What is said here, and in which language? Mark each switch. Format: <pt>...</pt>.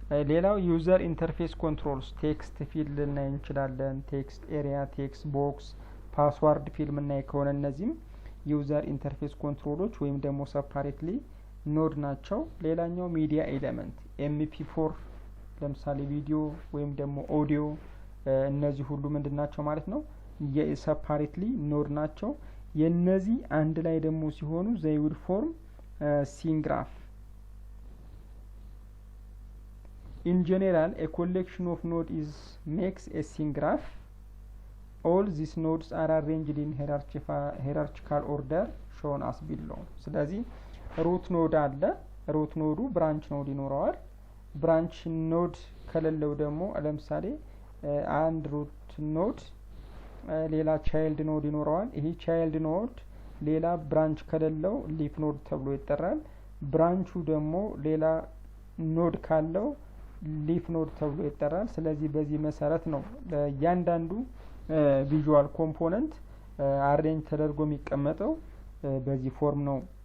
<am>ሌላው ዩዘር ኢንተርፌስ ኮንትሮልስ ቴክስት ፊልድ ልናይ እንችላለን። ቴክስት ኤሪያ፣ ቴክስት ቦክስ፣ ፓስዋርድ ፊልድ ምናይ ከሆነ እነዚህም ዩዘር ኢንተርፌስ ኮንትሮሎች ወይም ደግሞ ሰፓሬትሊ ኖድ ናቸው። ሌላኛው ሚዲያ ኤሌመንት MP4 ለምሳሌ ቪዲዮ ወይም ደግሞ ኦዲዮ እነዚህ ሁሉ ምንድን ናቸው ማለት ነው የሰፓሬትሊ ኖድ ናቸው። የነዚህ አንድ ላይ ደግሞ ሲሆኑ</am> <en>they will form scene graph. In general, a collection of nodes makes a scene graph. All these nodes are arranged in hierarchical order shown as below.</en> <am>ስለዚህ ሩት ኖድ አለ። ሩት ኖዱ ብራንች ኖድ ይኖረዋል። ብራንች ኖድ ከሌለው ደግሞ ለምሳሌ አንድ ሩት ኖድ ሌላ ቻይልድ ኖድ ይኖረዋል። ይሄ ቻይልድ ኖድ ሌላ ብራንች ከሌለው ሊፍ ኖድ ተብሎ ይጠራል። ብራንቹ ደግሞ ሌላ ኖድ ካለው ሊፍ ኖድ ተብሎ ይጠራል። ስለዚህ በዚህ መሰረት ነው እያንዳንዱ ቪዥዋል ኮምፖነንት አሬንጅ ተደርጎ የሚቀመጠው በዚህ ፎርም ነው።</am>